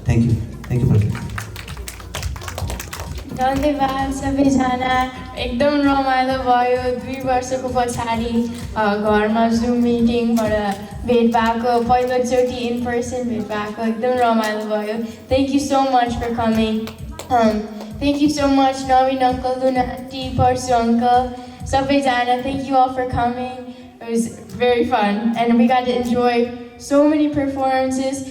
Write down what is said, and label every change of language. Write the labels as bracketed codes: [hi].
[en] Thank you Pradhan. [ne] धन्यवाद सबैजना। एकदम रमाइलो भयो। 2 वर्षको पछाडि घरमा जुम मिटिङबाट भेट भएको, पहिलोचोटि इन पर्सन भेट भएको, एकदम रमाइलो भयो। [en] Thank you so much for coming. Thank you so much Naveen uncle, Luna aunty, Parashu uncle, सबैजना। Thank you all for coming. It was very fun and we got to enjoy so many performances.